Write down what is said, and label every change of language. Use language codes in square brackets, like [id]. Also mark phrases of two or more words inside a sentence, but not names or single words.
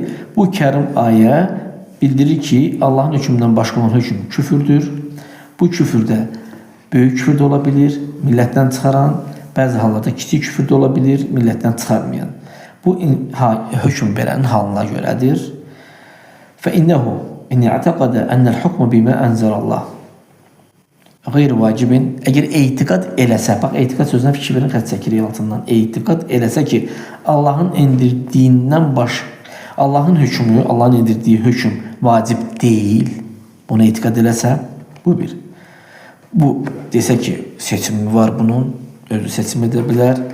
[az] Bu kərim ayə bildirir ki, Allahın hökmündən başqa olan hökm küfürdür. Bu küfürdə böyük küfür də ola bilir, millətdən çıxaran, bəzi hallarda kiçik küfür də ola bilir, millətdən çıxarmayan. Bu hökm verənin halına görədir. [ar] فإنه إن اعتقد أن الحكم بما أنزل الله غير واجب [az] Əgər etiqad eləsə, bax etiqad sözünə fikir verin, xətt çəkirik altından. Etiqad eləsə ki, Allahın endirdiyindən Allahın hökmü, Allahın endirdiyi hökm vacib deyil. Buna etiqad eləsə, bu bir. Bu desə ki, seçimi var bunun, özü seçim edə bilər.